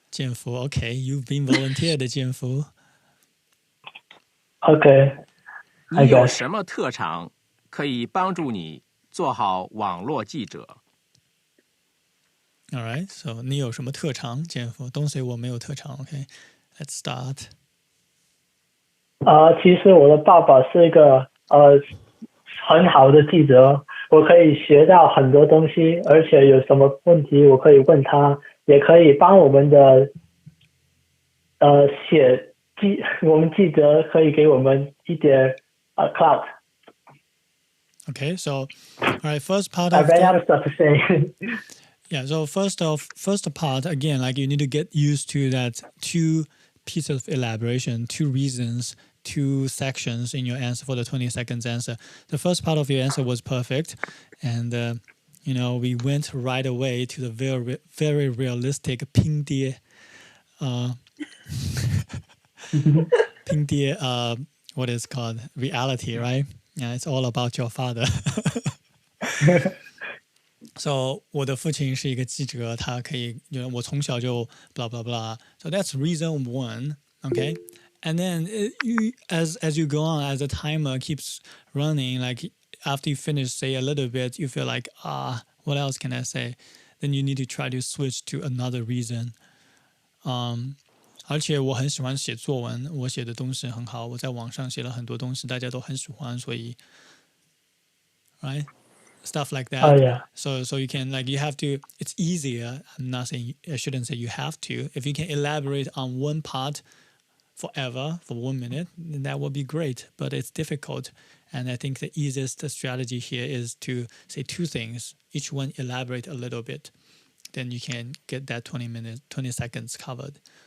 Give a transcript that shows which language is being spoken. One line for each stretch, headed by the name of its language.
English: 建福 okay, you've been volunteered, 建福. Okay.
Chinese: 你有什么特长可以帮助你做好网络记者？
English: All right, so
Chinese: 你有什么特长？
English: 建福 Don't say
Chinese: 我没有特长
English: Okay, let's start.
Chinese: 其实我的爸爸是一个很好的记者，我可以学到很多东西，而且有什么问题我可以问他，也可以帮我们的我们记者可以给我们一点clout.
English: Okay, so all right, first part I of ran out of stuff to say. Yeah, so first part, again, like you need to get used to that 2 pieces of elaboration, 2 reasons, 2 sections in your answer for the 20 seconds answer. The first part of your answer was perfect. And, we went right away to the very, very realistic 拼爹, 拼爹, what is called reality, right? Yeah, it's all about your father.
Chinese: So 我的父亲是一个记者，他可以，我从小就 blah blah blah.
English: So that's reason 1, okay? And then as you go on, as the timer keeps running, like after you finish say a little bit, you feel like what else can I say? Then you need to try to switch to another reason.
Chinese: 而且我很喜欢写作文，我写的东西很好，我在网上写了很多东西，大家都很喜欢，所以 right?
English: Stuff like that. Oh yeah. So you can you have to. It's easier. I'm not saying I shouldn't say you have to. If you can elaborate on one part forever for 1 minute, then that would be great. But it's difficult, and I think the easiest strategy here is to say 2 things. Each one elaborate a little bit. Then you can get that 20 seconds covered.